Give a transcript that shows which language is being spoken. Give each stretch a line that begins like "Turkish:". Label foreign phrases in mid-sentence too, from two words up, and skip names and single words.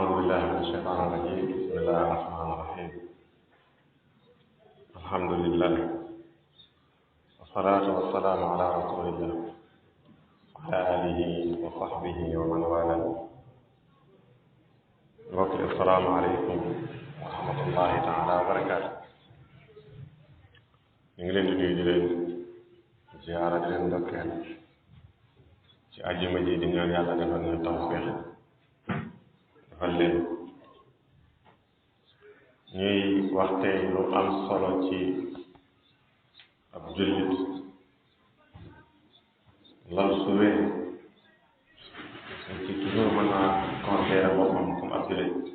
Arabic: بالله من الشيطان الرجيم بسم الله الرحمن الرحيم الحمد لله والصلاة والسلام على رسول الله وعلى آله وصحبه ومن والاه السلام عليكم ورحمة الله تعالى وبركاته
Wolof: ñu ngi leen di nuyu di leen ziyaara di leen ndokkeel ci àjjuma ji di ñaan yàlla defal ñu tawfiix defal leen ñuy waxtee lu am solo ci ab jullit loolu su wéree ci toujours mën naa considérer boppam comme ab jullit